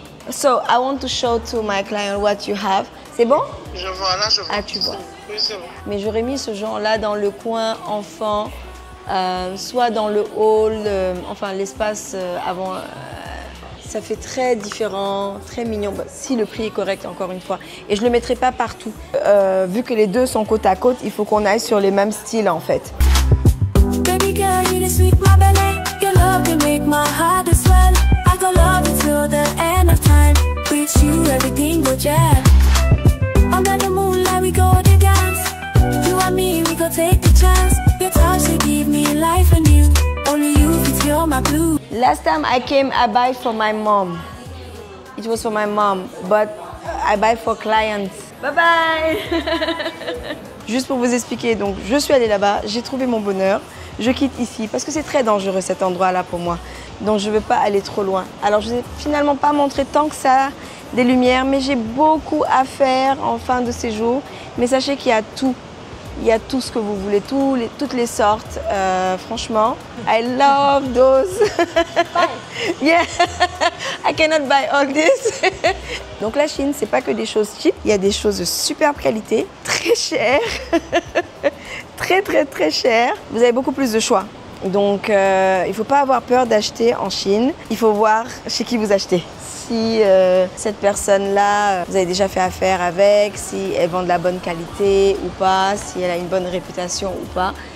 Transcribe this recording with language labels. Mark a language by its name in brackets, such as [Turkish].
[English] So, I want to show to my client what you have. [French] C'est bon? Je vois, là, je vois. Ah, tu vois. Oui, c'est bon. Mais j'aurais mis ce genre-là dans le coin enfant, soit dans le hall, enfin l'espace avant Ça fait très différent, très mignon. Bah, si le prix est correct, encore une fois. Et je ne le mettrai pas partout. Vu que les deux sont côte à côte, il faut qu'on aille sur les mêmes styles en fait. [English] Baby girl, you the sweet my belly. Your love can make my heart to swell. I go love you till the end of time. With you, everything go jam. Under the moonlight, we go to dance. You and me, we go take the chance. Your touch, they give me life anew. Only you can cure my blues. Last time I came, I buy for my mom. It was for my mom, but I buy for clients. Bye bye. [French] Juste pour vous expliquer, donc je suis allée là-bas, j'ai trouvé mon bonheur. Je quitte ici parce que c'est très dangereux cet endroit-là pour moi. Donc je ne veux pas aller trop loin. Alors je ne vous ai finalement pas montré tant que ça des lumières, mais j'ai beaucoup à faire en fin de séjour. Mais sachez qu'il y a tout. Il y a tout ce que vous voulez, toutes les sortes. Franchement, [English] I love those. Yeah, I cannot buy all this. [French] Donc la Chine, c'est pas que des choses cheap. Il y a des choses de superbe qualité, très chères, très chères. Vous avez beaucoup plus de choix. Donc il ne faut pas avoir peur d'acheter en Chine. Il faut voir chez qui vous achetez. Si cette personne-là, vous avez déjà fait affaire avec, si elle vend de la bonne qualité ou pas, si elle a une bonne réputation ou pas.